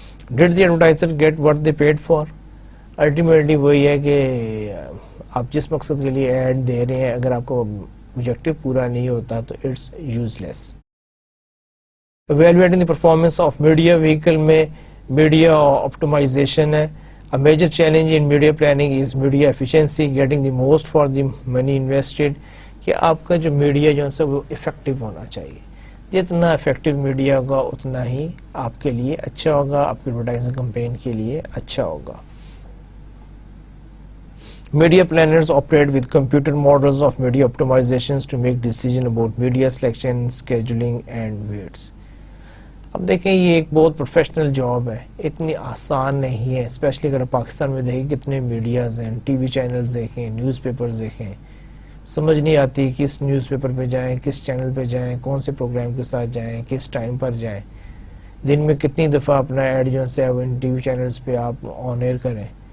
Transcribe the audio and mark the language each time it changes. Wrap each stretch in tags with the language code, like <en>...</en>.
<en>Did the advertiser get what they paid for.</en> <ur>Ultimately وہی ہے کہ آپ جس مقصد کے لیے ایڈ دے رہے ہیں, اگر آپ کو آبجیکٹو پورا نہیں ہوتا تو</ur> <en>It's useless. Evaluating the performance of media vehicle</en> <ur>میں میڈیا آپٹمائزیشن ہے.</ur> <en>A major challenge in media planning is media efficiency, getting the most for the money invested.</en> <ur>کہ آپ کا جو میڈیا جو ہے وہ افیکٹو ہونا چاہیے. جتنا افیکٹو میڈیا ہوگا اتنا ہی آپ کے لیے اچھا ہوگا, آپ کی ایڈورٹائزنگ کمپین کے لیے اچھا ہوگا.</ur> <en>Media planners operate with computer models of media optimizations to make decision about media selection, scheduling and weights.</en> <ur>اب دیکھیں یہ ایک بہت پروفیشنل جاب ہے, اتنی آسان نہیں ہے. اسپیشلی اگر پاکستان میں دیکھیں کتنے میڈیاز ہیں, ٹی وی چینلز دیکھیں, نیوز پیپرز دیکھیں, سمجھ نہیں آتی کس نیوز پیپر پہ جائیں، کس چینل پہ جائیں، کون سے پروگرام کے ساتھ جائیں، کس ٹائم پر جائیں، دن میں کتنی دفعہ اپنا ایڈ جو ہے وہ ٹی وی چینلز پہ آپ آن ایئر کریں.</ur>